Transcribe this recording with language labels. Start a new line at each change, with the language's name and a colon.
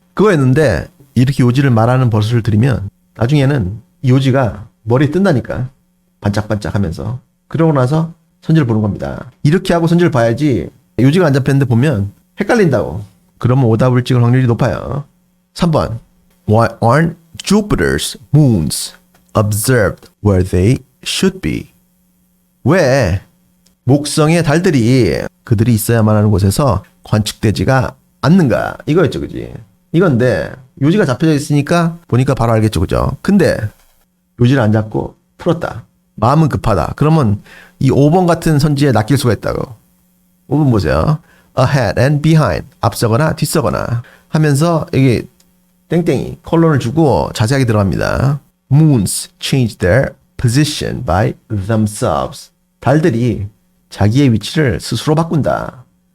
Korean: 그거였는데 이렇게 요지를 말하는 버릇을 들이면 나중에는 이 요지가 머리에 뜬다니까. 반짝반짝 하면서. 그러고 나서 선지를 보는 겁니다. 이렇게 하고 선지를 봐야지 요지가 안 잡혔는데 보면 헷갈린다고. 그러면 오답을 찍을 확률이 높아요. 3번.
English: Why aren't Jupiter's moons observed where they should be?
Korean: 왜 목성의 달들이 그들이 있어야만 하는 곳에서 관측되지가 않는가? 이거였죠, 그지? 이건데 요지가 잡혀져 있으니까 보니까 바로 알겠죠, 그죠? 근데 요지를 안 잡고 풀었다. 마음은 급하다. 그러면 이 5번 같은 선지에 낚일 수가 있다고. 5번 보세요.
English: ahead and behind.
Korean: 앞서거나 뒤서거나 하면서 여기 땡땡이 컬론을 주고 자세하게 들어갑니다.
English: Moons change their position by themselves.
Korean: 달들이 자기의 위치를 스스로 바꾼다.